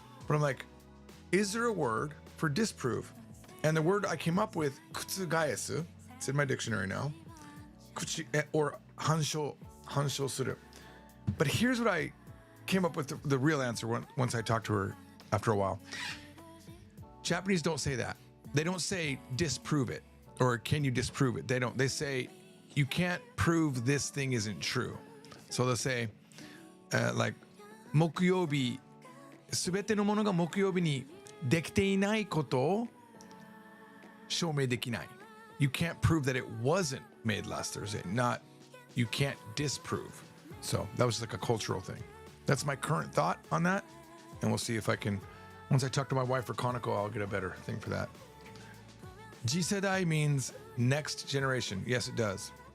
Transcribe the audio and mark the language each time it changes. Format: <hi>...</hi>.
<en>But I'm like, is there a word for disprove? And the word I came up with, kutsugaesu, it's in my dictionary now, or hanshou suru. But here's what I came up with the real answer once I talked to her after a while. Japanese don't say that. They don't say disprove it or can you disprove it. They don't. They say you can't prove this thing isn't true.</en> <ja>So they'll say like 木曜日すべてのものが木曜日にできていないことを証明できない.</ja> <en>You can't prove that it wasn't made last Thursday. Not you can't disprove. So that was like a cultural thing. That's my current thought on that. And we'll see if I can, once I talk to my wife or Konako, I'll get a better thing for that. Jisedai means next generation. Yes, it does.</en>